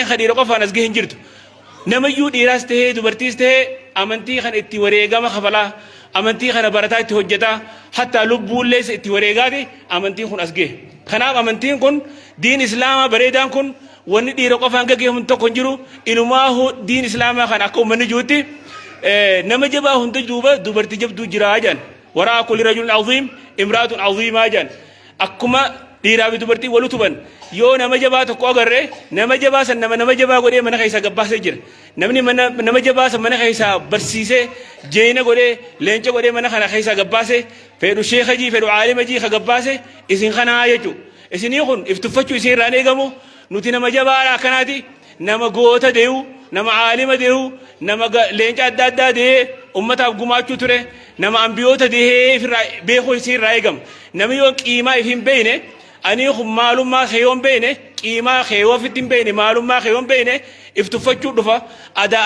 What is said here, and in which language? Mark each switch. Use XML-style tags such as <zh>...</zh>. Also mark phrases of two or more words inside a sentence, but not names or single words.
<om>khadiira qofaan as gahin jirtu namayyuu dhiiraas tahee dubartiis tahee amantii kana itti wareegama kafalaa amantii kana barataa itti hojjetaa hatta lubbuullee itti wareegaati amantiin kun as gahe kanaaf amantiin kun diin islaamaa bareedaan kun wanni dhiira qofaan gaggeeffamu tokko hin jiru ilmaahu diin islaamaa kana akka uummanni juutti nama jabaa hunda duuba dubartii jabduu jiraa jedhan</om> <ar>وراء كل رجل عظيم امرأة عظيمة</ar> <om>جان أكما dhiiraa fi dubartii wal utuban yoo nama jabaa tokko agarre nama jabaa san nama jabaa godhee mana keessaa gabbaasee jira namni nama jabaa san mana keessaa barsiisee jeena godhee leenca godhee mana kana keessaa gabbaasee fedhu sheekajii fedhu aalimajii ka gabbaase isin kanaa jechuudha isinii kun iftuffachuu isin irraan eegamu nuti nama jabaadha akkanaati nama goota dee'u nama aalima dee'u nama leenca adda addaa dee'ee ummataaf gumaachuu ture nama ambiyoota dee'ee beekuu isin irraa eegama namni yoo qiimaa if hin beekne ani kun maalummaa keeyoon beekne qiimaa keeyoo ofitti hin beekne maalummaa keeyoon beekne iftuffachuu dhufa adaa</om>